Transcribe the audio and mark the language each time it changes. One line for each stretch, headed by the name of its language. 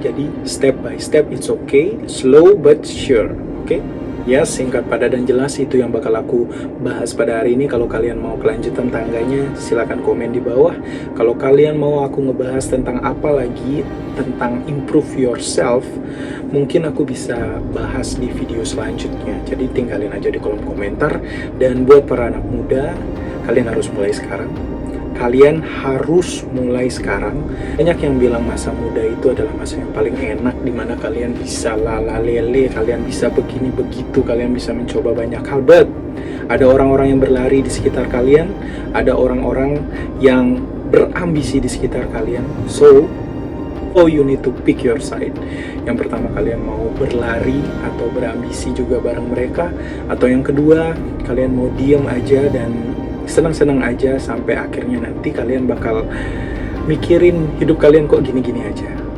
English: Jadi, step by step, it's okay, slow but sure, okay?
Indonesian: Ya, singkat, padat, dan jelas itu yang bakal aku bahas pada hari ini. Kalau kalian mau kelanjutan tangganya, silahkan komen di bawah. Kalau kalian mau aku ngebahas tentang apa lagi, tentang
English: improve yourself,
Indonesian: mungkin aku bisa bahas di video selanjutnya. Jadi tinggalin aja di kolom komentar. Dan buat para anak muda, kalian harus mulai sekarang. Kalian harus mulai sekarang. Banyak yang bilang masa muda itu adalah masa yang paling enak, dimana kalian bisa lala-lele, kalian bisa begini begitu, kalian bisa mencoba banyak hal. But ada orang-orang yang berlari di sekitar kalian, ada orang-orang yang berambisi di sekitar kalian.
English: So you need to pick your side.
Indonesian: Yang pertama, kalian mau berlari atau berambisi juga bareng mereka, atau yang kedua, kalian mau diem aja dan senang-senang aja sampai akhirnya nanti kalian bakal mikirin hidup kalian kok gini-gini aja.